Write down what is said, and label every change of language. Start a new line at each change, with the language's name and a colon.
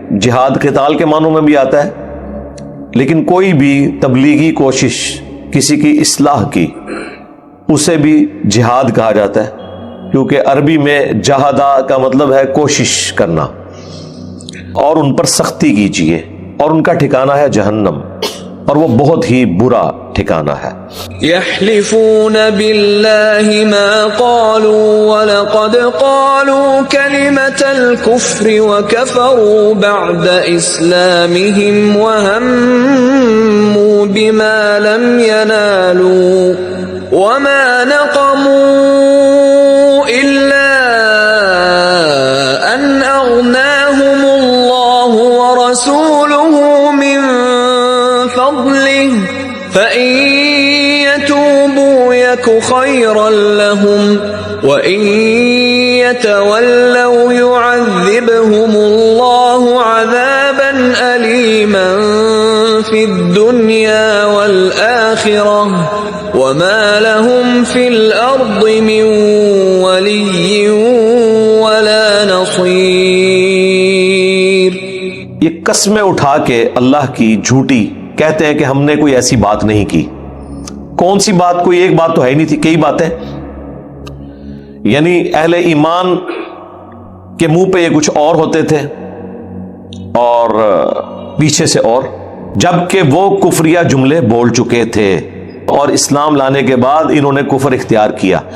Urdu: جہاد قتال کے معنوں میں بھی آتا ہے، لیکن کوئی بھی تبلیغی کوشش کسی کی اصلاح کی اسے بھی جہاد کہا جاتا ہے، کیونکہ عربی میں جہادہ کا مطلب ہے کوشش کرنا. اور ان پر سختی کیجئے، اور ان کا ٹھکانہ ہے جہنم، اور وہ بہت ہی برا ٹھکانہ ہے.
Arabic: يحلفون بالله ما قالوا ولقد قالوا كلمة الكفر وكفروا بعد إسلامهم وهموا بما لم ينالوا وما نقموا إلا أن أغناهم الله ورسوله من فضله فإن يتوبوا يك خيرا لهم وإن يتولوا يعذبهم الله عذابا أليما في الدنيا والآخرة وما لهم في الأرض من ولي ولا نصير.
Urdu: یہ قسمیں اٹھا کے اللہ کی جھوٹی کہتے ہیں کہ ہم نے کوئی ایسی بات نہیں کی. کون سی بات؟ کوئی ایک بات تو ہے ہی نہیں تھی، کئی باتیں. یعنی اہل ایمان کے منہ پہ یہ کچھ اور ہوتے تھے اور پیچھے سے اور، جبکہ وہ کفریہ جملے بول چکے تھے، اور اسلام لانے کے بعد انہوں نے کفر اختیار کیا.